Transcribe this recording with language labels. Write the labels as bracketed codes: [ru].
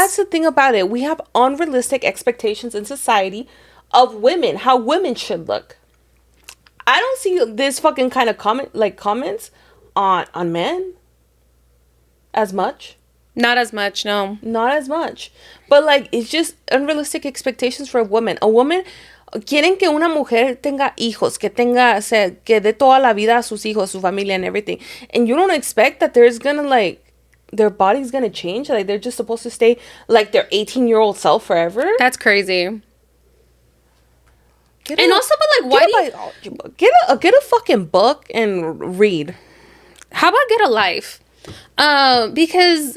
[en] That's the thing about it. We have unrealistic expectations in society of women, how women should look. I don't see this fucking kind of comments on men as much. Not as much, no. Not as much. But like, it's just unrealistic expectations for a woman. A woman, [es] quieren que una mujer tenga hijos, que dé toda la vida a sus hijos, su familia [en] and everything. And you don't expect that there's gonna like, their body's gonna change. Like they're just supposed to stay like their 18-year-old self forever. That's crazy. And also, but like, why do you get a fucking book and read? How about get a life? Because